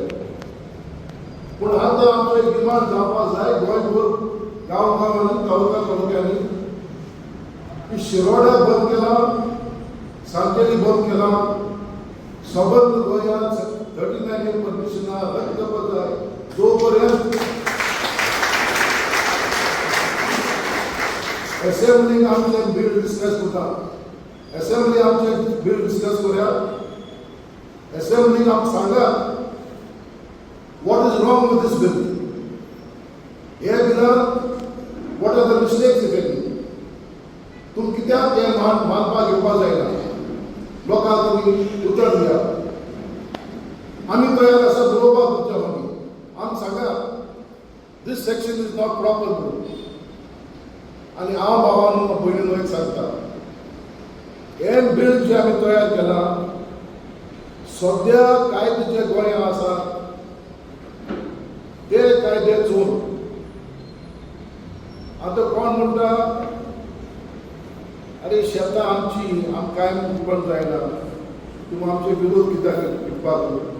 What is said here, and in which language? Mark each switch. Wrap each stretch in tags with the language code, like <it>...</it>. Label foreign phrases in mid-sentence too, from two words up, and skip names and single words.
<kok>पूण आतां आमचो एक डिमांड जावपाक जाय गोंयभर गांवांनी तालुक्यांनी की शिरोड्या बंद केला, सांकेली बंद केला, सबंद गोंयांत 39 परमिशनां रद्द करपाक जाय. जो पर्यंत असेंब्लीक आमचें</kok> <en>bill discuss</en> <kok>करता, असेंब्ली आमचें</kok> <en>bill discuss</en> <kok>करुया. असेंब्लीक आमकां सांगात</kok> <en>what is wrong with this bill.</en> <kok>हे बिलान</kok> <en>what are the mistakes if any.</en> <kok>तुम कित्याक हें मानपाक येवपाक जायना. लोकांक तुमी उतर दिया. आमी तयार आसा बरोवपाक तुमच्या मागीर. आमकां सांगात</kok> <en>this section is not proper म्हणून.</en> <kok>आनी हांव भावांनो भयणीनो एक सांगता, हें बिल जें आमी तयार केलां, सद्या कायदे जे गोंयांत आसा ते कायदे चोरून. आतां कोण म्हणटा अरे शेतां आमची, आमकां कांय उरपण जायना, तुमी आमचे विरोध कित्याक करपाक.</kok>